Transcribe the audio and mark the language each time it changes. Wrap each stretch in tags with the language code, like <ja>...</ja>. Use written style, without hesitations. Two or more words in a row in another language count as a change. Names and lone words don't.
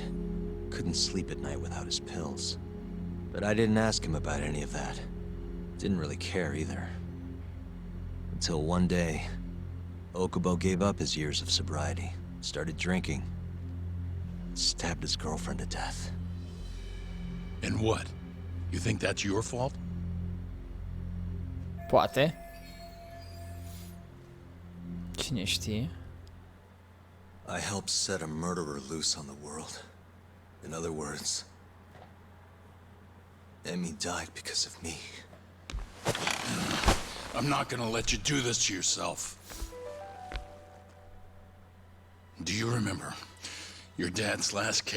<en>Couldn't sleep at night without his pills. But I didn't ask him about any of that. Didn't really care either. Until one day, Okubo gave up his years of sobriety, started drinking, stabbed his girlfriend to death. And what? You think that's your fault?</en> <ro>Poate. Cine știe?</ro> <en>I helped set a murderer loose on the world. In other words, Emi died because of me. I'm not gonna let you do this to yourself. Do you remember your dad's last case?</en>